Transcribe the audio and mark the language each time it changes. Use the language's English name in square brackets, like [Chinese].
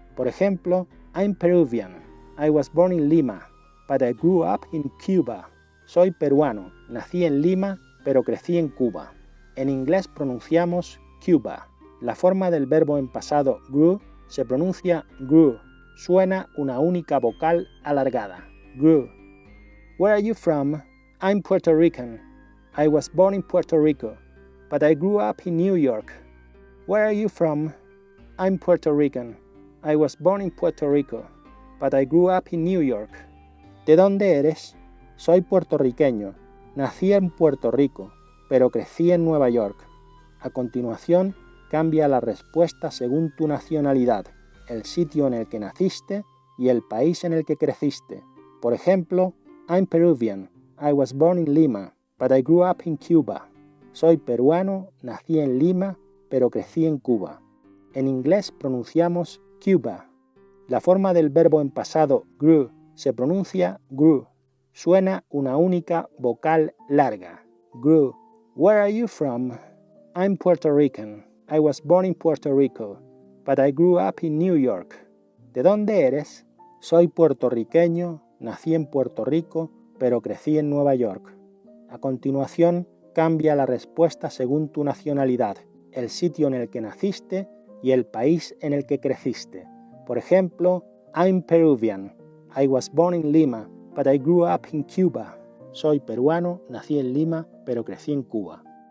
[Spanish] Por ejemplo, [English] I'm Peruvian. I was born in Lima, but I grew up in Cuba. [Spanish] Soy peruano, nací en Lima, pero crecí en Cuba. En inglés pronunciamos Cuba. La forma del verbo en pasado grew se pronuncia grew. Suena una única vocal alargada. [English] Grew. Where are you from? I'm Puerto Rican. I was born in Puerto Rico, but I grew up in New York. Where are you from? I'm Puerto Rican. I was born in Puerto Rico, but I grew up in New York. [Spanish] ¿De dónde eres? Soy puertorriqueño. Nací en Puerto Rico, pero crecí en Nueva York. A continuación, cambia la respuesta según tu nacionalidad, el sitio en el que naciste y el país en el que creciste. Por ejemplo, [English] I'm Peruvian. I was born in Lima, but I grew up in Cuba. [Spanish] Soy peruano, nací en Lima, pero crecí en Cuba. En inglés pronunciamos Cuba. La forma del verbo en pasado grew se pronuncia grew. Suena una única vocal larga. Grew. [English] Where are you from? I'm Puerto Rican. I was born in Puerto Rico, but I grew up in New York. [Spanish] ¿De dónde eres? Soy puertorriqueño, nací en Puerto Rico, pero crecí en Nueva York. A continuación, cambia la respuesta según tu nacionalidad, el sitio en el que naciste y el país en el que creciste. Por ejemplo, [English] I'm Peruvian. I was born in Lima, but I grew up in Cuba. [Spanish] Soy peruano, nací en Lima, pero crecí en Cuba.